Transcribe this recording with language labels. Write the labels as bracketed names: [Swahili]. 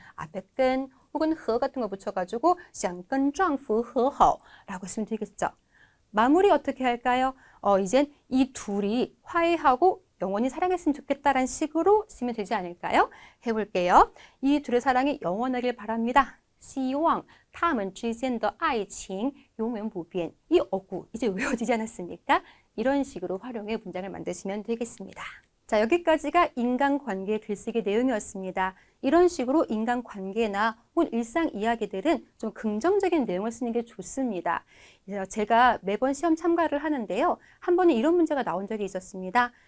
[Korean] 앞에 끈 혹은 和 같은 거 붙여가지고 [Chinese] 想跟丈夫和好 [Korean] 라고 쓰면 되겠죠. 마무리 어떻게 할까요? 이젠 이 둘이 화해하고 영원히 사랑했으면 좋겠다라는 식으로 쓰면 되지 않을까요? 해볼게요. 이 둘의 사랑이 영원하길 바랍니다. [Chinese] 希望他们之间的爱情永远不变. [Korean] 이 어구 이제 외워지지 않았습니까? 이런 식으로 활용해 문장을 만드시면 되겠습니다. 자, 여기까지가 인간관계 글쓰기 내용이었습니다. 이런 식으로 인간관계나 혹은 일상 이야기들은 좀 긍정적인 내용을 쓰는 게 좋습니다. 제가 매번 시험 참가를 하는데요. 한 번은 이런 문제가 나온 적이 있었습니다.